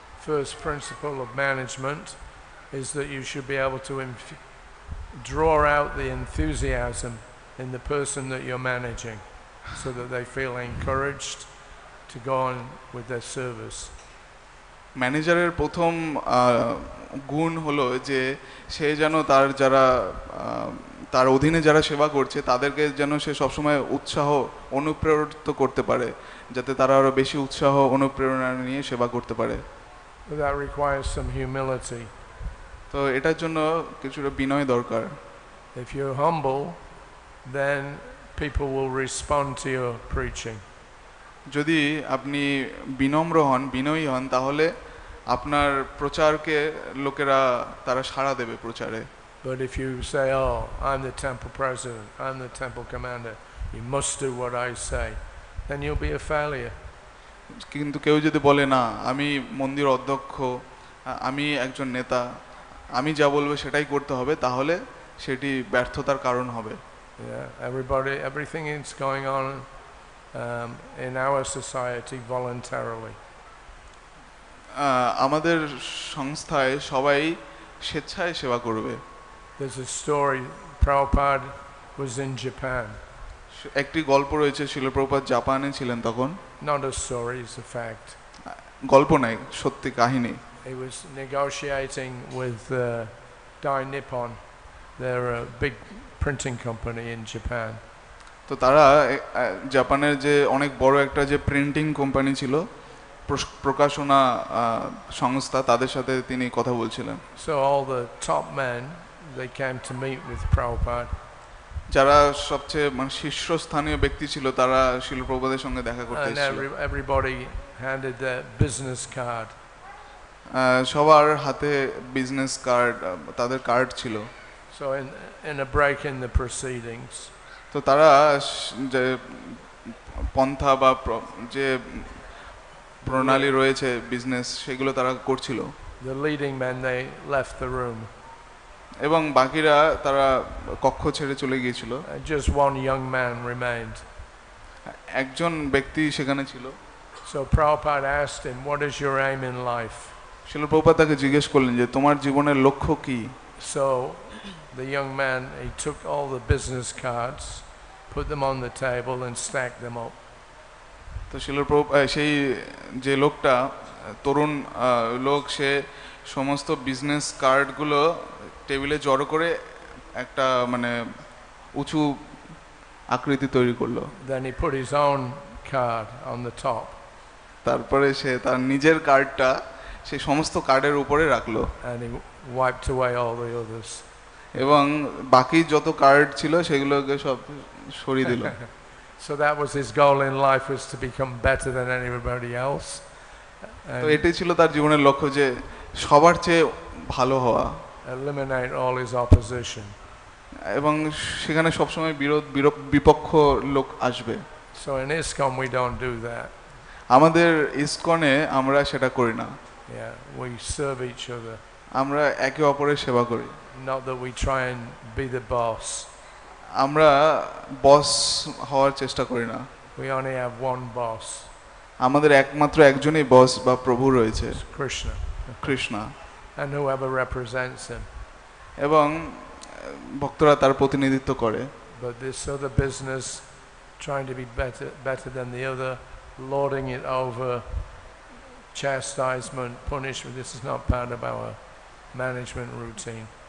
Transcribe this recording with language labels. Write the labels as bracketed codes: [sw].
[en] First principle of management is that you should be able to draw out the enthusiasm in the person that you're managing so that they feel encouraged to go on with their service. [bn] ম্যানেজারের প্রথম গুণ হলো যে সে যেন তার যারা তার অধীনে যারা সেবা করছে তাদেরকে যেন সে সবসময় উৎসাহ অনুপ্রেরিত করতে পারে যাতে তারা আরো বেশি উৎসাহ অনুপ্রেরণা নিয়ে সেবা করতে পারে। [en] But that requires some humility. [bn] তো এটার জন্য কিছুটা বিনয় দরকার। [en] If you're humble, then people will respond to your preaching. [bn] যদি আপনি বিনম্র হন বিনয়ী হন তাহলে আপনার প্রচারকে লোকেরা তারা সাড়া দেবে প্রচারে। [en] But if you say, "Oh, I'm the temple president, I'm the temple commander, you must do what I say," then you'll be a failure. [bn] কিন্তু কেউ যদি বলে না আমি মন্দির অধ্যক্ষ, আমি একজন নেতা, আমি যা বলবো সেটাই করতে হবে, তাহলে সেটি ব্যর্থতার কারণ হবে। [en] Yeah, everything is going on in our society voluntarily. [bn] আমাদের সংস্থায় সবাই স্বেচ্ছায় সেবা করবে। [en] There's a story, Prabhupada was in Japan. [bn] একটি গল্প রয়েছে শিল প্রভুপাদ জাপানে ছিলেন তখন। [en] Not a story, it's a fact. [bn] গল্প নাই, সত্যি কাহিনী। [en] He was negotiating with Dai Nippon. They're a big printing company in Japan. [bn] তো তারা জাপানের যে অনেক বড় একটা যে প্রিন্টিং কোম্পানি ছিল, প্রকাশনা সংস্থা, তাদের সাথে তিনি কথা বলছিলেন। [en] So all the top men, they came to meet with Prabhupada. [bn] যারা সবচেয়ে শীর্ষস্থানীয় ব্যক্তি ছিল তারা শিল প্রভুপাদের সঙ্গে দেখা করতে [en] And [bn] এসেছিল। [en] everybody handed their business card. [bn] সবার হাতে বিজনেস কার্ড, তাদের কার্ড ছিল। [en] So in a break in the proceedings, [bn] তো তারা যে পন্থা বা যে প্রণালী রয়েছে বিজনেস সেগুলো তারা করছিল। [en] the leading men, they left the room. [bn] এবং বাকিরা তারা কক্ষ ছেড়ে চলে গিয়েছিল। [en] Just one young man remained. [bn] একজন ব্যক্তি সেখানে ছিল। [en] So Prabhupada asked him, what is your aim in life? [bn] শিল প্রভুপাদ তাকে জিজ্ঞেস করলেন যে তোমার জীবনের লক্ষ্য কি? [en] So the young man, he took all the business cards, put them on the table and stacked them up. [bn] তো শিল সেই যে লোকটা তরুণ লোক, সে সমস্ত বিজনেস কার্ডগুলো টেবিলে জড়ো করে একটা মানে উঁচু আকৃতি তৈরি করলো। [en] Then he put his own card on the top. [bn] তারপরে সে তার নিজের কার্ডটা সেই সমস্ত কার্ডের উপরে রাখলো। [en] And he wiped away all the others. [bn] এবং বাকি যত কার্ড ছিল সেগুলোকে সব সরিয়ে দিল। [en] So that was his goal in life, was to become better than anybody else. [bn] তো এটাই ছিল তার জীবনের লক্ষ্য, যে সবার চেয়ে ভালো হওয়া, [en] eliminate all his opposition. [bn] এবং সেখানে সবসময় বিপক্ষ লোক আসবে। [en] So in ISKCON we don't do that. [bn] আমাদের ইসকনে আমরা সেটা করি না। [en] Yeah, we serve each other. [bn] আমরা একে অপরের সেবা করি। [en] Not that we try and be the boss. [bn] আমরা বস হওয়ার চেষ্টা করি না। [en] We only have one boss. [bn] আমাদের একমাত্র একজনই বস বা প্রভু রয়েছে, [en] Krishna. [bn] Krishna, [en] And whoever represents him. [bn] এবং ভক্তরা তার প্রতিনিধিত্ব করে। [en] But this other business, trying to be better than the other, lording it over, chastisement, punishment, this is not part of our management routine.